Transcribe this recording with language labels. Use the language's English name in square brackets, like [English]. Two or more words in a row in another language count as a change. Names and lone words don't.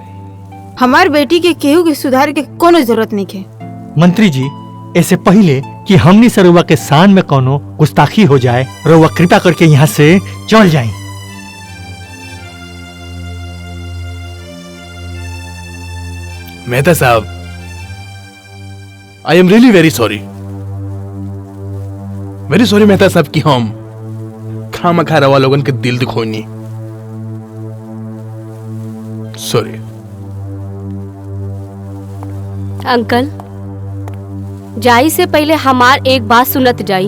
[Bhojpuri] हमार बेटी के केहू के सुधार के कोनो जरूरत नहीं है। मंत्री जी, ऐसे पहले कि हमनी से रउआ के शान में कोनो गुस्ताखी हो जाए, रउआ कृपा करके यहाँ से चल जाए। मेहता साहब, [English] I am really very sorry [Bhojpuri] मेहता साहब कि हम खामखा रवा लोगन के दिल दुखोनी। सॉरी। अंकल, जाई से पहले हमार एक बात सुनत जाई।